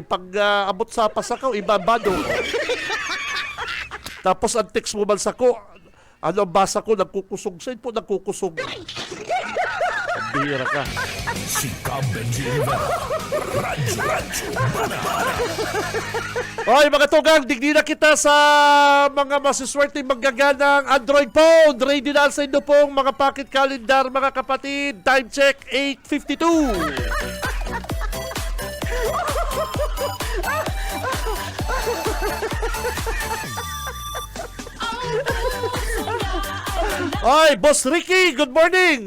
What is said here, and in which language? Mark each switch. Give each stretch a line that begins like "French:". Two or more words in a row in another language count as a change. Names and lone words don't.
Bikol: Pag abot sa Pasacao, ibang bado. Tapos ang text mo man sa ko, ano ang basa ko, nagkukusog. Saan po nagkukusog? Bihira ka. Si Cab Benji Rivera. Radyo Banana. Hoy mga tugang, digdi na kita sa mga masiswerte magaganang Android phone. Ready na sa inyo pong mga
English: pocket calendar
Bikol: mga kapatid.
English: Time check 8:52.
Bikol: Oy, Boss Ricky,
English: good morning.